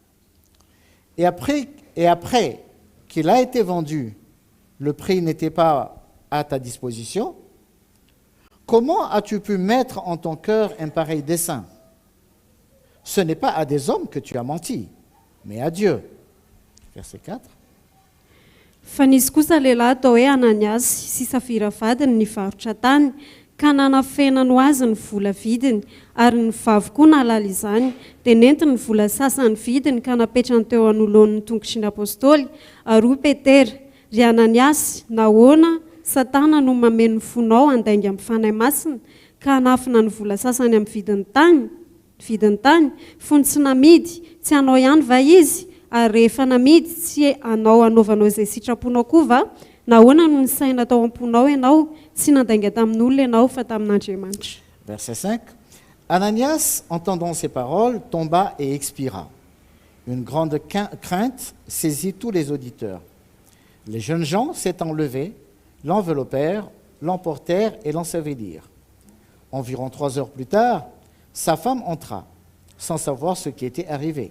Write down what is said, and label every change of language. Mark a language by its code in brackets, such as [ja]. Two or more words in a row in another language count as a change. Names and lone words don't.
[fr] Et après qu'il a été vendu, le prix n'était pas à ta disposition. Comment as-tu pu mettre en ton cœur un pareil dessein? Ce n'est pas à des hommes que tu as menti, mais à Dieu. Verset 4. [mg] Fa nisy kosa lehilahy atao hoe Ananias sy Safira vadiny nivarotra tany ka nanafenany ho azy ny vola vidiny ary ny vavy koa nalala izany dia nentiny ny vola sasany vidiny ka napetrany teo anoloan'ny tongotry ny apôstôly ary hoy Petera, ry Ananias, nahoana Satana no mameno fonao andainga amin'ny fanahy masina ka hanafina ny vola sasany amin'ny vidiny tany fony tsy namidy tsy hanao ihany va izy ary rehefa namidy tsy anaovanao izay sitraponao koa va? Nahoana no nisaina tao am-ponao ianao tsy nandainga tamin'olona ianao fa tamin'Andriamanitra. [fr] Verset 5. Ananias, entendant ces paroles, tomba et expira. Une grande crainte saisit tous les auditeurs. Les jeunes gens s'étant levés, l'enveloppèrent, l'emportèrent et l'ensevelirent. Environ 3 heures plus tard, sa femme entra, sans savoir ce qui était arrivé.